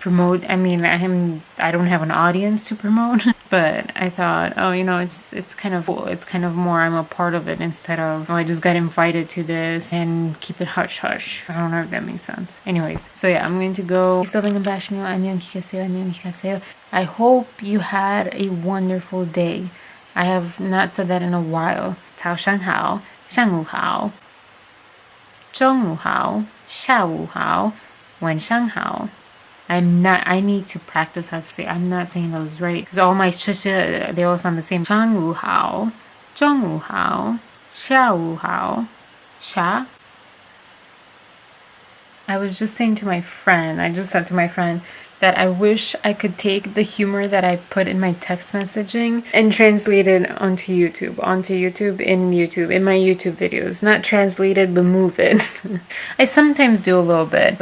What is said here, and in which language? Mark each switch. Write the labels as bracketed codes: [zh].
[en] I mean, I don't have an audience to promote, but I thought, oh, you know, it's kind of more I'm a part of it instead of, oh, I just got invited to this and keep it hush hush. I don't know if that makes sense. Anyways, so yeah, I'm going to go. I hope you had a wonderful day. I have not said that in a while. [zh] 早上好，上午好，中午好，下午好，晚上好. [en] I need to practice how to say. I'm not saying those right because all my they all sound the same. [zh] 上午好，中午好，下午好，下. [en] I was just saying to my friend, I just said to my friend that I wish I could take the humor that I put in my text messaging and translate it onto YouTube in my YouTube videos. Not translate it, but move it. I sometimes do a little bit.